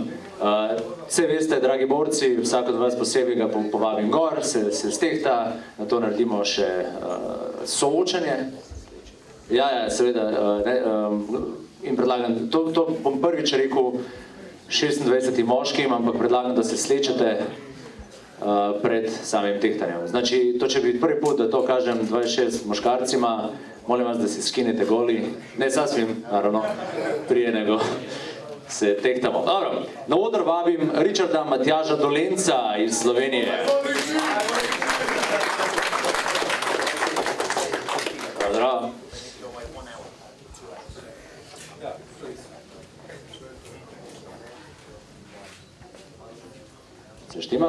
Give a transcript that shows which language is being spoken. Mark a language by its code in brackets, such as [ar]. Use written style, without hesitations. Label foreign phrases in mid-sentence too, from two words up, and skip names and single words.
[sl] Vse veste, dragi borci, vsak od vas posebej ga povabim gor, se stehta, na to naredimo še soočanje. Ja, seveda, in predlagam, to bom prvič rekel 26 moškim, ampak predlagam, da se slečete pred samim tehtanjem. [hr] Znači, to će biti prvi put da to kažem 26 moškarcima, molim vas da se skinete goli, ne sasvim, naravno, prije nego se tehtamo. [sl] Dobro, na oder vabim Richarda Matjaža Dolenca iz Slovenije. Zdravo. Se štima?